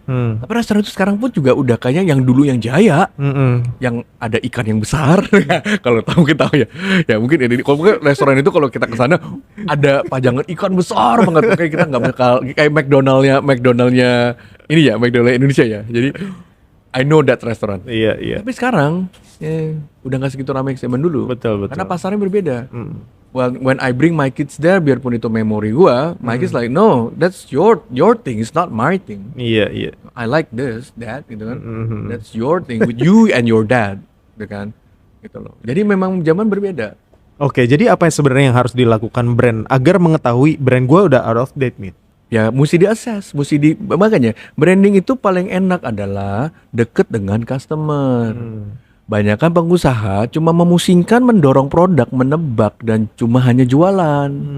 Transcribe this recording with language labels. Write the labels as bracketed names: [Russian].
[Indonesian] Tapi restoran itu sekarang pun juga udah kayaknya yang dulu yang jaya, yang ada ikan yang besar. Kalau tahu kita tahu ya. Ya mungkin ini kalau restoran itu kalau kita ke sana ada pajangan ikan besar banget, kayak kita nggak bakal kayak McDonaldnya ini ya, McDonald Indonesia ya. Jadi [English] I know that restaurant. [Indonesian] Iya. Tapi sekarang udah nggak segitu ramai zaman dulu. Betul. Karena pasarnya berbeda. [English] Well, when I bring my kids there, [Indonesian] biarpun itu memori gua, [English] my kids like, no, that's your thing, it's not my thing. [Indonesian] Iya. [English] I like this, that, [Indonesian] gitu kan. [English] That's your thing with you and your dad, [Indonesian] gitu kan. Gitu loh. Jadi memang zaman berbeda. Oke, jadi apa yang sebenarnya yang harus dilakukan brand agar mengetahui brand gua udah [English] out of date [Indonesian] nih? Ya, mesti di-assess, makanya branding itu paling enak adalah deket dengan customer. Banyakan pengusaha cuma memusingkan mendorong produk, menebak dan cuma hanya jualan.